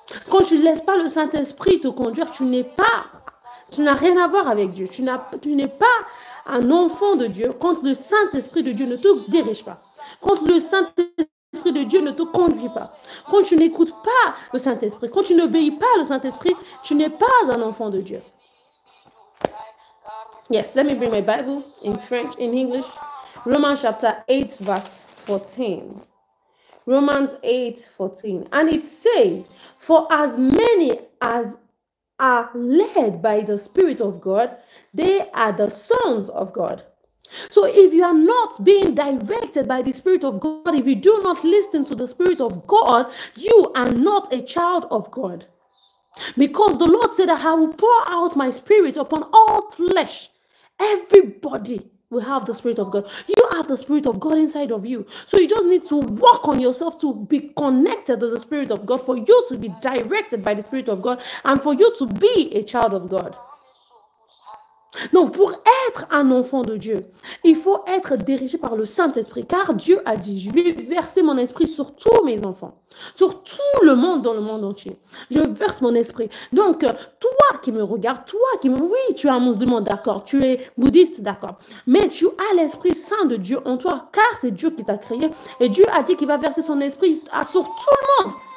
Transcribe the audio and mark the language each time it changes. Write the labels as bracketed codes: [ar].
[fr] Quand tu ne laisses pas le Saint-Esprit te conduire, tu n'as rien à voir avec Dieu. Tu n'es pas un enfant de Dieu quand le Saint-Esprit de Dieu ne te dirige pas. Quand le Saint-Esprit de Dieu ne te conduit pas. Quand tu n'écoutes pas le Saint-Esprit. Quand tu n'obéis pas au Saint-Esprit, tu n'es pas un enfant de Dieu. [en] Yes, let me bring my Bible in French, in English. Romans chapter 8, verse 14. Romans 8, 14. And it says, for as many as are led by the Spirit of God, they are the sons of God. So if you are not being directed by the Spirit of God, if you do not listen to the Spirit of God, you are not a child of God. Because the Lord said that I will pour out my Spirit upon all flesh. Everybody will have the Spirit of God. You have the Spirit of God inside of you. So you just need to work on yourself to be connected to the Spirit of God, for you to be directed by the Spirit of God, and for you to be a child of God. [fr] Donc, pour être un enfant de Dieu, il faut être dirigé par le Saint-Esprit, car Dieu a dit, je vais verser mon esprit sur tous mes enfants, sur tout le monde, dans le monde entier. Je verse mon esprit. Donc, toi qui me regardes, oui, tu es un musulman, d'accord, tu es bouddhiste, d'accord, mais tu as l'Esprit Saint de Dieu en toi, car c'est Dieu qui t'a créé, et Dieu a dit qu'il va verser son esprit sur tout le monde.